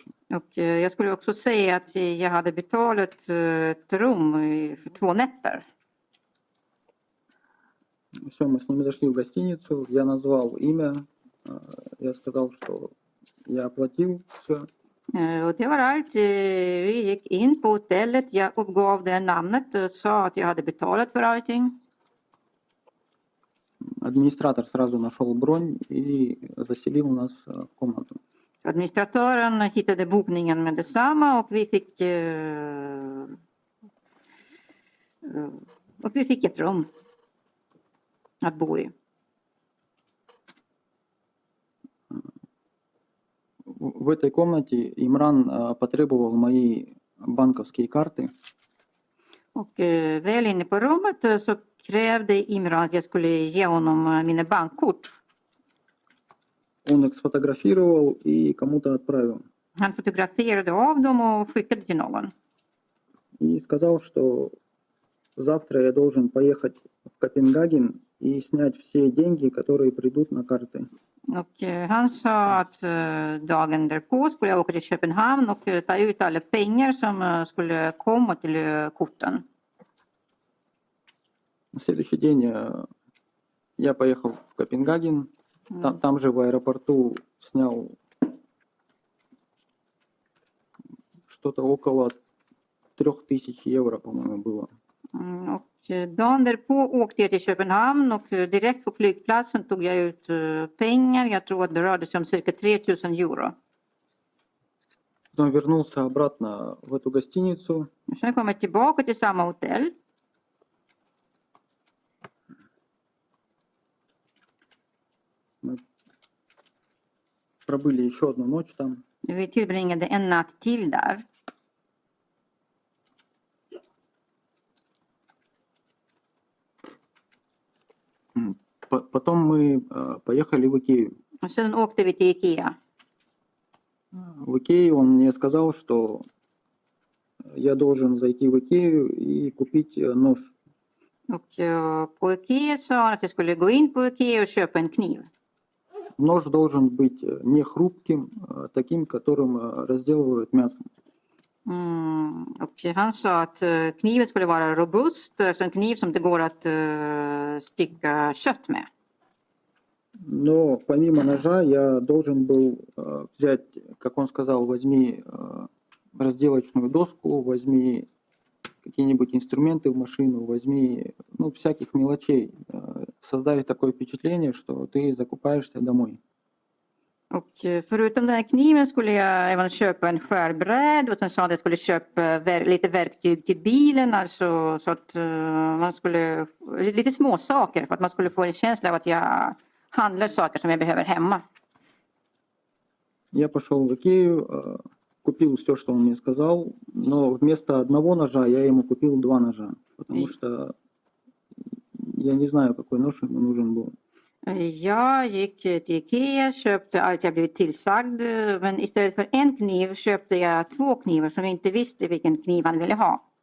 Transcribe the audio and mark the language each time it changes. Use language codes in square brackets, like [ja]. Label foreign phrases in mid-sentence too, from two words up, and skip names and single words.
[sv] Och jag skulle också säga att jag hade betalat ett rum för 2 nätter. [ru] Все, мы с ними зашли в гостиницу, я назвал имя, я сказал, что я оплатил все. [sv] Och det var allt. Vi gick in på hotellet, jag uppgav det namnet och sa att jag hade betalat för allting. [ru] Администратор сразу нашел бронь и заселил нас в комнату. [sv] Administratören hittade bokningen med detsamma och vi fick ett rum att bo i. [ru] В этой комнате Имран потребовал мои банковские карты. [sv] Och väl inne på rummet så krävde Imran att jag skulle ge honom mina bankkort. [ru] Он их сфотографировал и кому-то отправил. [sv] Han fotograferade av dem och skickade till någon. [ru] И сказал, что завтра я должен поехать в Копенгаген и снять все деньги, которые придут на карты. [sv] Och han sa att dagen därpå skulle jag åka till Köpenhamn och ta ut alla pengar som skulle komma till korten. [ru] На следующий день я поехал в Копенгаген. Там же в аэропорту снял что-то около 3000 евро, по-моему, было. [sv] Och dagen därpå åkte jag till Köpenhamn och direkt på flygplatsen tog jag ut pengar. Jag tror att det rörde sig om cirka 3000 euro. [ru] Потом вернулся обратно в эту гостиницу. [sv] Sen kom jag tillbaka till samma hotell. [ru] Мы пробыли еще одну ночь там. [sv] Vi tillbringade en natt till där. [ru] Потом мы поехали в Икею. [sv] Och sen åkte vi till Ikea. [ru] В Икее он мне сказал, что я должен зайти в Икею и купить нож. [sv] Och på Ikea sa han att jag skulle gå in på Ikea och köpa en kniv. [ru] Нож должен быть не хрупким, а таким, которым разделывают мясо. [sv] Och han sa att kniven skulle vara robust, alltså en kniv som det går att stycka kött med. [ru] Но помимо ножа я должен был взять, как он сказал, возьми разделочную доску, возьми какие-нибудь инструменты в машину, возьми, ну, всяких мелочей. Создать такое впечатление, что ты закупаешься домой. [sv] Och förutom den här kniven skulle jag även köpa en skärbräd och sen sa att jag skulle köpa lite verktyg till bilen, alltså så att man skulle, lite små saker för att man skulle få en känsla av att jag handlar saker som jag behöver hemma. [ru] Я пошел в Икею, купил все, что он мне сказал, но вместо одного ножа я ему купил 2 ножа, потому что я не знаю, какой нож ему нужен был. [sv] Jag gick till Ikea, köpte allt jag blivit tillsagd, men istället för en kniv köpte jag 2 knivar som jag inte visste vilken kniv han ville ha.